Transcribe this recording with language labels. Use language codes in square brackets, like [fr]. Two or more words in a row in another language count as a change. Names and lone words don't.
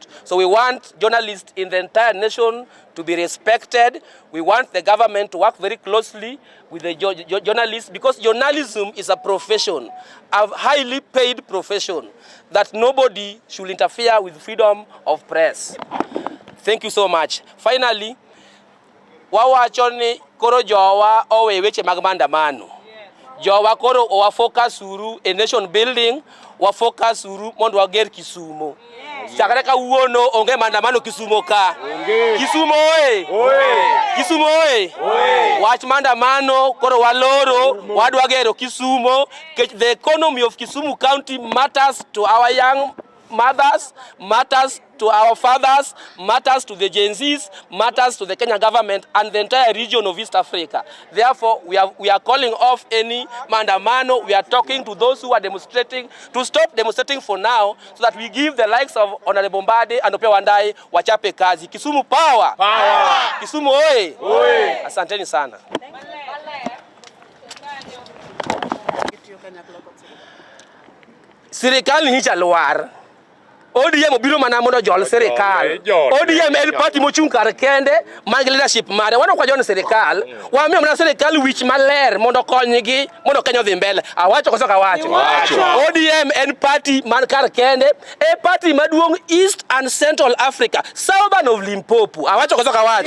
[en] So we want journalists in the entire nation to be respected. We want the government to work very closely with the journalists, because journalism is a profession, a highly paid profession, that nobody should interfere with freedom of press. Thank you so much. Finally, [luo] wawacho ni koro jowa owe weche mag maandamano. Jowa koro owa focus uru a [en] nation building, [luo] wa focus uru mondo wager Kisumo. Chakre kawuono onge maandamano Kisumo ka. Kisumo oye. Kisumo oye. Wach maandamano koro waloro wadwa gero Kisumo. [en] The economy of Kisumu County matters to our young mothers, matters to our fathers, matters to the Gen Zs, matters to the Kenya government and the entire region of East Africa. Therefore, we are calling off any maandamano. We are talking to those who are demonstrating to stop demonstrating for now, so that we give the likes of Honorable Mbadi and Opiah Wandayi [sw] wachape kazi. [en] Kisumu power! Power! [luo] Kisumu oye! Oye! [sw] Asanteni sana. Serikali ni chalwar. [luo] ODM obiro mana mondo jol serikal. ODM en party mochung kar kende mag leadership mare. Wano kwa jona serikal, wamiyo mana serikal wich maler mondo konygi, mondo Kenya odhi mbele. Awacho koso kawacho. ODM en party man kar kende, e party maduong [en] East and Central Africa, southern of Limpopo. [luo] Awacho koso kawacho.